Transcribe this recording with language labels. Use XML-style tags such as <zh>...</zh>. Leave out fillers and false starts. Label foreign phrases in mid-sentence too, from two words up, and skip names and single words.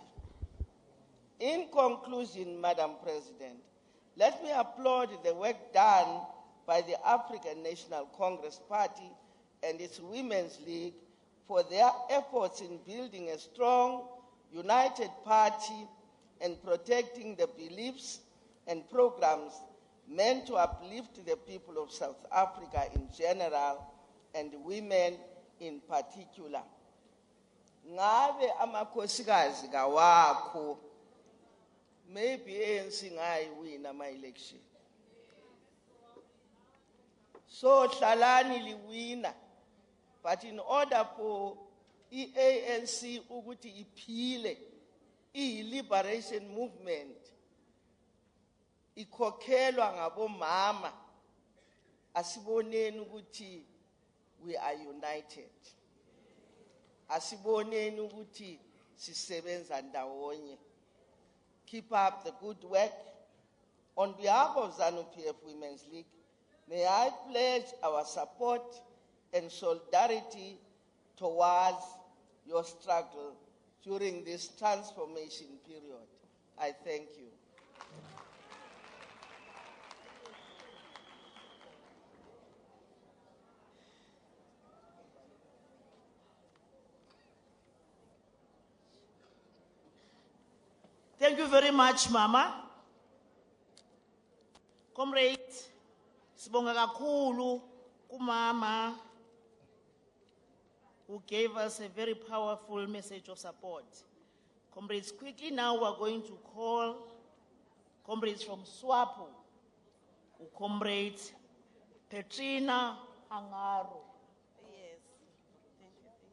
<en>In conclusion, Madam President, let me applaud the work done by the African National Congress Party and its Women's League for their efforts in building a strong, united party and protecting the beliefs and programs meant to uplift the people of South Africa in general and women in particular.</en> <nd>Ngabe amakhosikazi kawakho, maybe ANC ngayiwina ama-election. So hlalani liwina,</nd> <en>but in order for ANC</en> <nd>ukuthi iphile,</nd> <en>i-liberation movement</en> <nd>ikhokhelwa ngabomama, asiboneni ukuthi</nd> <en>we are united.</en> <nd>Asiboneni ukuthi sisebenza ndawonye.</nd> <en>Keep up the good work. On behalf of ZANU-PF Women's League, may I pledge our support and solidarity towards your struggle during this transformation period. I thank you. Thank you very much, Mama. Comrades,</en> <nd>sibonga kakhulu kumama</nd> <en>who gave us a very powerful message of support. Comrades, quickly now we're going to call comrades from SWAPO, Comrade Petrina Angaro. Yes, thank you.</en>